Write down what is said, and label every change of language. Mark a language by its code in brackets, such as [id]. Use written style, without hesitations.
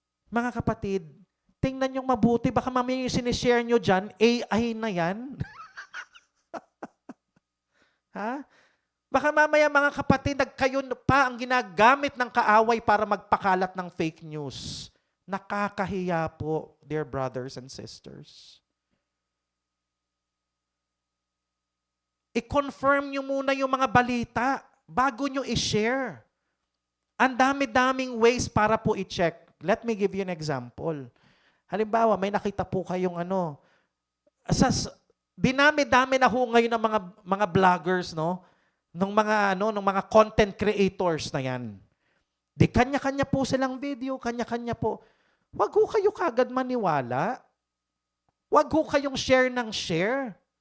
[tl] Mga kapatid, tingnan yung mabuti, baka mamaya yung sinishare nyo dyan, AI na yan. Ha? Baka mamaya mga kapatid, kayo pa ang ginagamit ng kaaway para magpakalat ng fake news. Nakakahiya po, [en] dear brothers and sisters. [tl] I-confirm nyo muna yung mga balita bago nyo i-share. Ang dami-daming ways para po i-check. [en] Let me give you an example. [tl] Halimbawa, may nakita po kayong dinami-dami na ho ngayon ng mga vloggers, no? Nung mga content creators na yan. Di kanya-kanya po silang video, kanya-kanya po. Wag ho kayo kagad maniwala. Wag ho kayong share ng share.